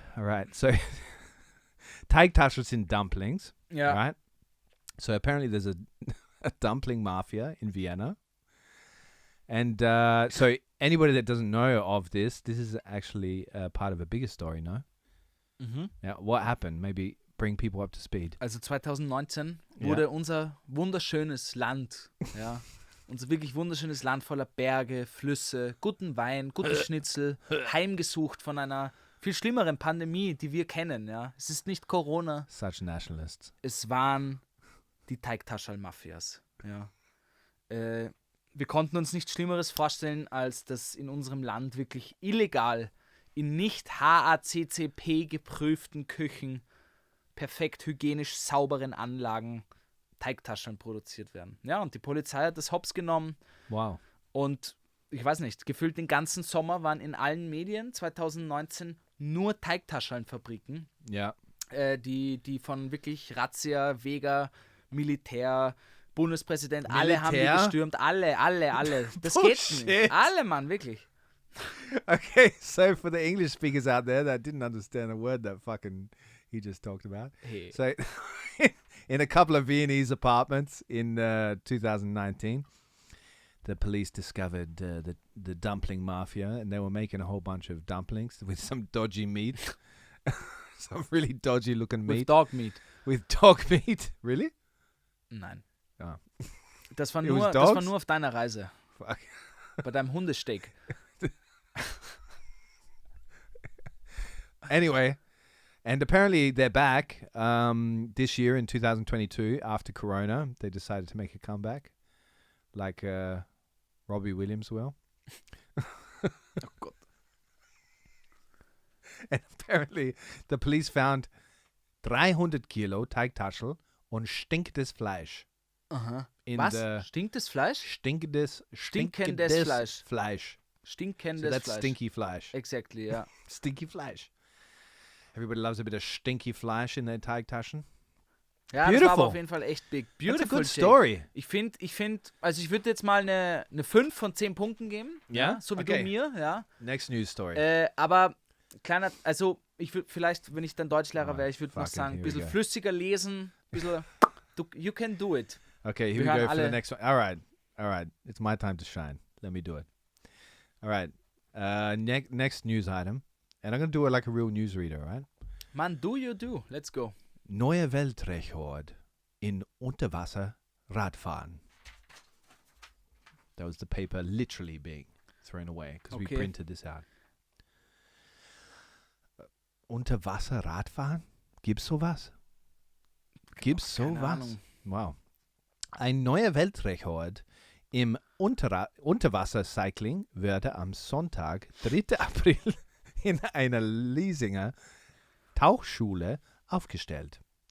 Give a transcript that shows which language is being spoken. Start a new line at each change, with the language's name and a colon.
English: All right, so Teigtaschel sind dumplings,
German: Ja.
English: right? So apparently there's a dumpling mafia in Vienna. And so anybody that doesn't know of this is actually part of a bigger story, no? Mhm. Yeah, what happened? Maybe bring people up to speed.
German: Also 2019 wurde unser wunderschönes Land, ja, unser wirklich wunderschönes Land voller Berge, Flüsse, guten Wein, gute Schnitzel, heimgesucht von einer viel schlimmeren Pandemie, die wir kennen, ja. Es ist nicht Corona,
English: Such nationalists.
German: es waren die Teigtaschel-Mafias, ja. Wir konnten uns nichts Schlimmeres vorstellen, als dass in unserem Land wirklich illegal in nicht HACCP geprüften Küchen perfekt hygienisch sauberen Anlagen Teigtaschen produziert werden. Ja, und die Polizei hat das hops genommen.
English: Wow.
German: Und ich weiß nicht, gefühlt den ganzen Sommer waren in allen Medien 2019 nur Teigtaschenfabriken,
English: Yeah.
German: die von wirklich Razzia, Vega, Militär, Bundespräsident, alle haben die gestürmt. Alle. Das geht nicht. Alle, Mann, wirklich.
English: Okay, so for the English speakers out there that didn't understand a word that fucking he just talked about. Hey. So In a couple of Viennese apartments in 2019, the police discovered the dumpling mafia, and they were making a whole bunch of dumplings with some dodgy meat. Some really dodgy looking meat. With dog meat. With dog meat? Really?
German: Nein. Oh. Das war nur auf deiner Reise.
English: Fuck.
German: Bei deinem Hundesteak.
English: Anyway, and apparently they're back this year in 2022 after Corona. They decided to make a comeback, like Robbie Williams will.
German: Oh Gott.
English: And apparently the police found 300
German: Kilo Teigtaschel und stinktes Fleisch. Aha. Was? Stinktes Fleisch? Stinkendes Fleisch. Stinkendes
English: So that's
German: Fleisch.
English: stinky fleisch. Exactly, ja. Stinky Fleisch. Everybody loves a bit of stinky Fleisch in their Teigtaschen.
German: Ja, das war aber auf jeden Fall echt big.
English: Beautiful. That's a good story.
German: Ich finde, also ich würde jetzt mal eine 5 von 10 Punkten geben. Ja? So wie
English: Okay.
German: du mir, ja.
English: Next news story.
German: Aber kleiner, also ich würde vielleicht, wenn ich dann Deutschlehrer wäre, ich würde noch
English: fucking
German: sagen, ein
English: here we
German: bisschen
English: go.
German: flüssiger lesen, ein bisschen,
English: you can do it. Okay, here we go for the next one. All right. It's my time to shine. Let me do it. All right. Next news item. And I'm going to do it like a real newsreader, all right? Man, do you do. Let's go.
German: Neuer Weltrekord in Unterwasser-Radfahren.
English: That was the paper literally being thrown away because we printed this out.
German: Unterwasser-Radfahren? Gibt's sowas? Gibt's Keine sowas? Ahnung.
English: Wow.
German: Ein neuer Weltrekord im Unterwasser-Cycling wurde am Sonntag, 3. April, in einer Liesinger Tauchschule aufgestellt.